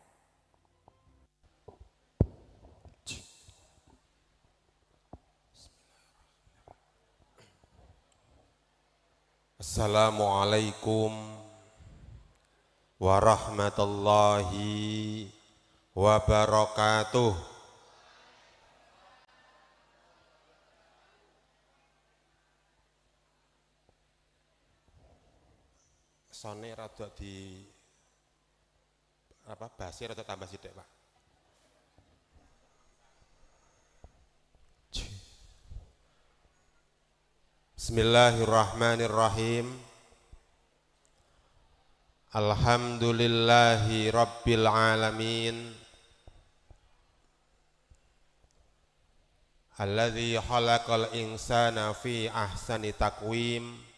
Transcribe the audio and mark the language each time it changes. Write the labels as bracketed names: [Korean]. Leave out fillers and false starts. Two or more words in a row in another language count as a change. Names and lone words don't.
[Arabic] السلام عليكم ورحمة الله وبركاته. [Javanese] Sone rada di basi rada tambah sithik, Pak. [Arabic] بسم الله الرحمن الرحيم. الحمد لله رب العالمين. الذي خلق الإنسان في أحسن تقويم.